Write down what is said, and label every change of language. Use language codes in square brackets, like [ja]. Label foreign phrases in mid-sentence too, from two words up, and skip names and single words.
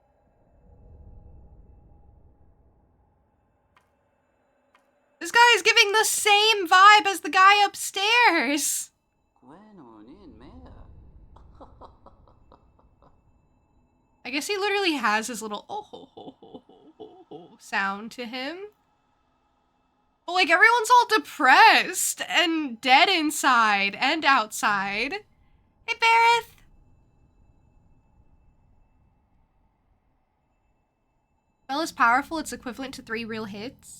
[en] This guy is giving the same vibe as the guy upstairs! I guess he literally has his little oh ho ho ho ho ho ho sound to him. But like everyone's all depressed and dead inside and outside. Hey, Bareth! Spell is powerful, it's equivalent to 3 real hits.